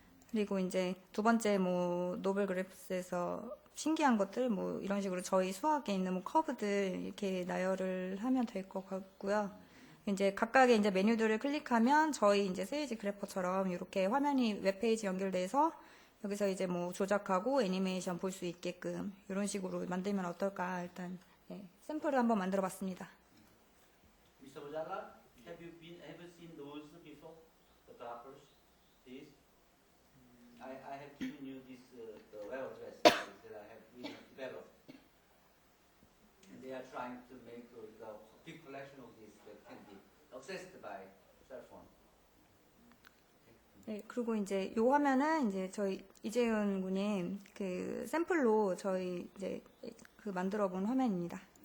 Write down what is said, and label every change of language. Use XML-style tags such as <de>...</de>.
<ko>그리고 이제 두 번째 뭐 노벨 그래프스에서 신기한 것들 뭐 이런 식으로 저희 수학에 있는 뭐 커브들 이렇게 나열을 하면 될 것 같고요. 이제 각각의 이제 메뉴들을 클릭하면 저희 이제 세이지 그래퍼처럼 이렇게 화면이 웹페이지 연결돼서 여기서 이제 뭐 조작하고 애니메이션 볼 수 있게끔 이런 식으로 만들면 어떨까 일단 샘플을 한번 만들어 봤습니다.</ko> <en>Mr. Bojala, have you seen those before? The graphers, these? I have given you this the web address that I have developed, and they are trying to make the big collection of this that can be accessed by cell phone.</en> <ko>네, 그리고 이제 요 화면은 이제 저희 이재훈 군님 그 샘플로 저희 이제 그 만들어 본 화면입니다.</ko>